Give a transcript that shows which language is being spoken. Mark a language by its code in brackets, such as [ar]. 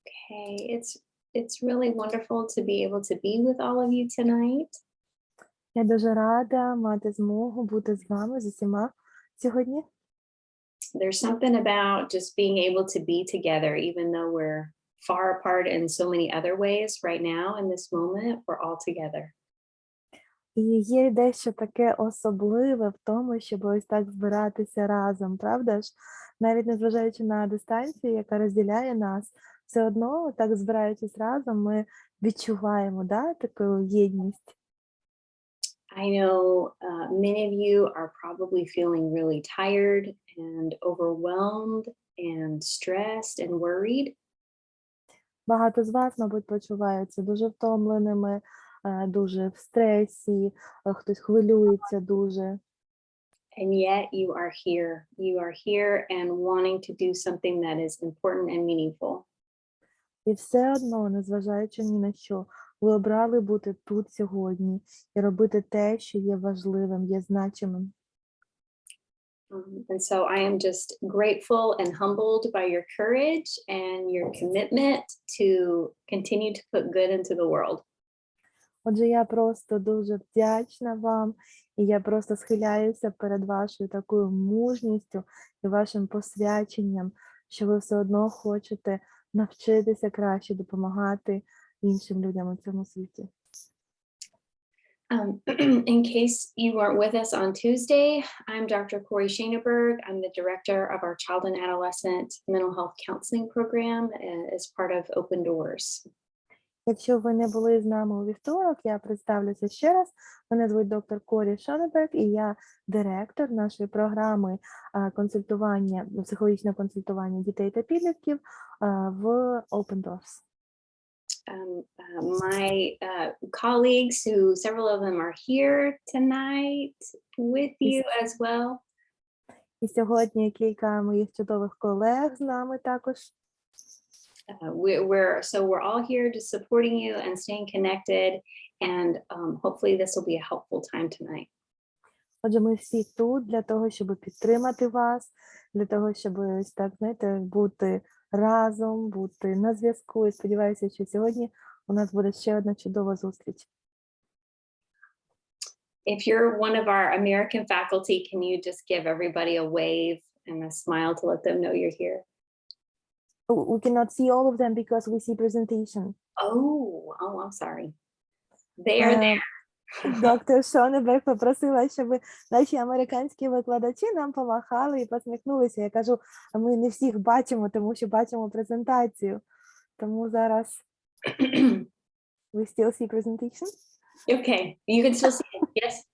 [en] Okay, it's really wonderful to be able to be with all of you tonight. [uk] Я дуже рада мати змогу бути з вами, з усіма сьогодні. [en] There's something about just being able to be together, even though we're far apart in so many other ways right now in this moment, we're all together. [uk] І є дещо таке особливе в тому, щоб ось так збиратися разом, правда ж? Навіть незважаючи на дистанцію, яка розділяє нас, все одно, так збираючись разом, ми відчуваємо, да, таку єдність. [en] I know many of you are probably feeling really tired and overwhelmed and stressed and worried. [uk] Багато з вас, мабуть, почуваються дуже втомленими, дуже в стресі, хтось хвилюється дуже. [en] And yet you are here. You are here and wanting to do something that is important and meaningful. [uk] І все одно, незважаючи ні на що, ви обрали бути тут сьогодні і робити те, що є важливим, є значимим. [en] And so I am just grateful and humbled by your courage and your commitment to continue to put good into the world. [uk] Отже, я просто дуже вдячна вам, і я просто схиляюся перед вашою такою мужністю і вашим посвяченням, що ви все одно хочете навчитися краще допомагати іншим людям у цьому світі. [en] In case you weren't with us on Tuesday, I'm Dr. Corey Shaneberg. I'm the director of our Child and Adolescent Mental Health Counseling Program as part of Open Doors. [uk] Якщо ви не були з нами у вівторок, я представлюся ще раз. Мене звуть доктор Корі Шонеберг, і я директор нашої програми консультування, психологічного консультування дітей та підлітків в Open Doors. [en] My colleagues, who several of them are here tonight with you as well. [uk] І сьогодні кілька моїх чудових колег з нами також. [en] We're all here just supporting you and staying connected, and hopefully this will be a helpful time tonight. [uk] Отже, ми всі тут для того, щоб підтримати вас, для того, щоб ось так, знаєте, бути разом, бути на зв'язку. І сподіваюся, що сьогодні у нас буде ще одна чудова зустріч. [en] If you're one of our American faculty, can you just give everybody a wave and a smile to let them know you're here? We cannot see all of them because we see presentation. Oh, I'm sorry. They are there. [uk] Доктор Шонеберг попросила, щоб наші американські викладачі нам помахали і посміхнулися. Я кажу, ми не всіх бачимо, тому що бачимо презентацію. Тому зараз [en] we still see presentation? Okay, you can still see it, yes?